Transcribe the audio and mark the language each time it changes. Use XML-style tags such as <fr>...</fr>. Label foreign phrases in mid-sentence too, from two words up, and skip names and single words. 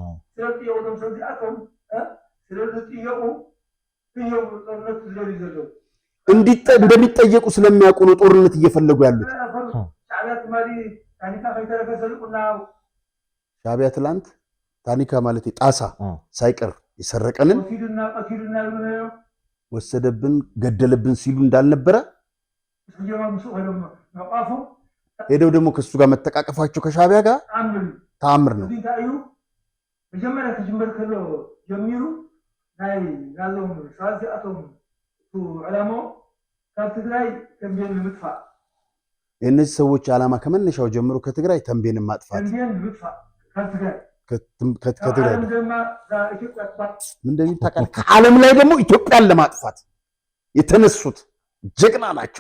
<am>እንደሚጠየቁ ስለሚያውቁ ነው ጦርነት እየፈለጉ ያሉት ሻዕቢያ ትላንት ታኒካ ማለት ጣሳ ሳይቀር የሰረቀንን ወሰደብን ገደለብን ሲሉ እንዳልነበረ ሄደው ደግሞ ከሱ ጋር መተቃቀፋቸው ከሻዕቢያ ጋር ተአምር ነው</am> <ti>መጀመሪያ ተጀመረ ከሎ ጀሚሩ ናይ ናዞም ሳዚአቶም ዓላማው ከትግራይ ተንቤን ምጥፋ</ti> <am>እነዚህ ሰዎች ዓላማ ከመነሻው ጀምሮ ከትግራይ ተንቤን ማጥፋት ከትግራይ ምንድነው ታውቃለህ ከዓለም ላይ ደግሞ ኢትዮጵያን ለማጥፋት የተነሱት ጀግና ናቸው</am>